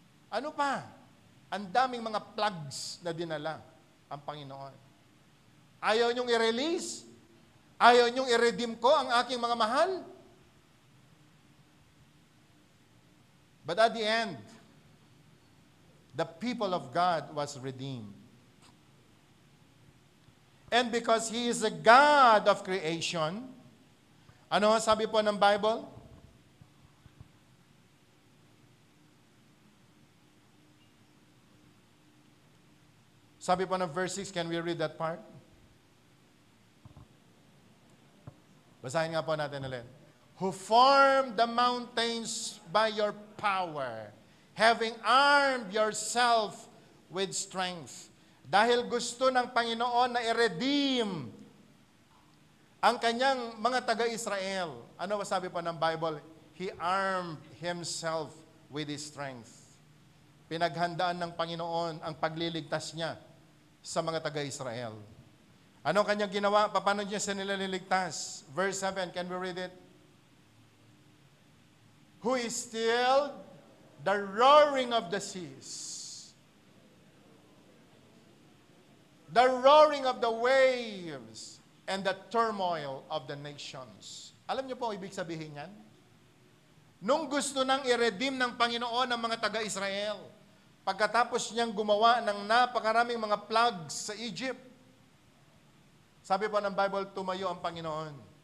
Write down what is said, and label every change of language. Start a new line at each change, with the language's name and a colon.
Filipino: Ano pa? Ang daming mga plagues na dinala ang Panginoon. Ayaw niyong i-release? Ayaw niyong i-redeem ko ang aking mga mahal?
English: But at the end, the people of God was redeemed. And because He is a God of creation,
Filipino: ano sabi po ng Bible? Sabi po ng
English: verse 6, can we read that part?
Filipino: Basahin nga po natin ulit.
English: Who formed the mountains by your power, having armed yourself with strength.
Filipino: Dahil gusto ng Panginoon na i-redeem ang kanyang mga taga-Israel. Ano ba sabi po ng Bible?
English: He armed Himself with His strength.
Filipino: Pinaghandaan ng Panginoon ang pagliligtas niya sa mga taga-Israel. Ano kanyang ginawa? Paano niya sila niligtas? Verse 7,
English: can we read it? Who is still the roaring of the seas, the roaring of the waves, and the turmoil of the nations.
Filipino: Alam niyo po ang ibig sabihin yan? Nung gusto nang i-redeem ng Panginoon ang mga taga-Israel, Pagkatapos niyang gumawa ng napakaraming mga plagues sa Egypt, sabi po ng Bible, tumayo ang Panginoon.